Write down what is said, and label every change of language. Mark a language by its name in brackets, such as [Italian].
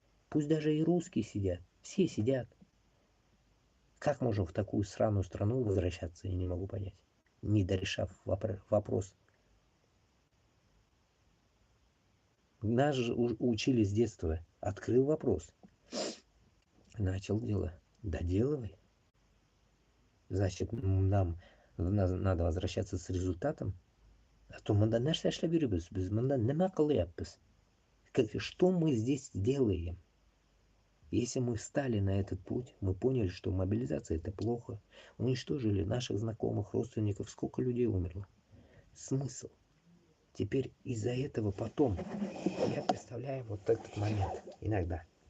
[Russian] Пусть даже и русские сидят, все сидят. Как можно в такую сраную страну возвращаться, я не могу понять, не дорешав вопрос. Нас же учили с детства. Открыл вопрос. Начал дело. Доделывай. Значит, нам надо возвращаться с результатом. А то [Tatar] мында нәрсе эшләп йөрибез, без мында нема кылыйбыз? [Russian] Что мы здесь делаем? Если мы встали на этот путь, мы поняли, что мобилизация это плохо, уничтожили наших знакомых, родственников, сколько людей умерло. Смысл? Теперь из-за этого потом, я представляю вот этот момент иногда.